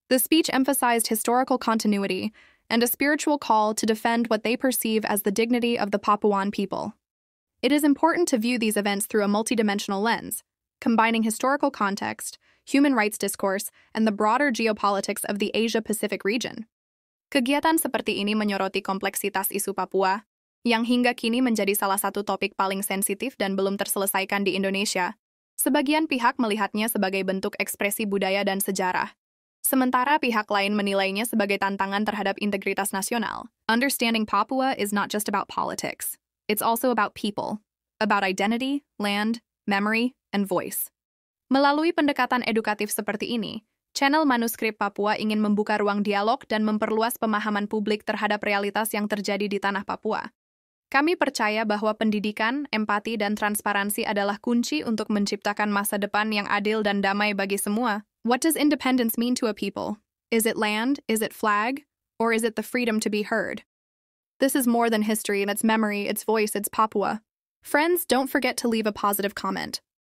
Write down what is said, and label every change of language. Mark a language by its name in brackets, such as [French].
[English] The speech emphasized historical continuity and a spiritual call to defend what they perceive as the dignity of the Papuan people. It is important to view these events through a multidimensional lens, combining historical context, human rights discourse, and the broader geopolitics of the Asia-Pacific region. [Indonesian] Kegiatan seperti ini menyoroti kompleksitas isu Papua, yang hingga kini menjadi salah satu topik paling sensitif dan belum terselesaikan di Indonesia. Sebagian pihak melihatnya sebagai bentuk ekspresi budaya dan sejarah, sementara pihak lain menilainya sebagai tantangan terhadap integritas nasional. [English] Understanding Papua is not just about politics. It's also about people, about identity, land, memory, and voice. [Indonesian] Melalui pendekatan edukatif seperti ini, channel Manuskrip Papua ingin membuka ruang dialog dan memperluas pemahaman publik terhadap realitas yang terjadi di tanah Papua. Kami percaya bahwa pendidikan, empati, dan transparansi adalah kunci untuk menciptakan masa depan yang adil dan damai bagi semua. [English] What does independence mean to a people? Is it land? Is it flag? Or is it the freedom to be heard? This is more than history, and its memory, its voice, its Papua. Friends, don't forget to leave a positive comment.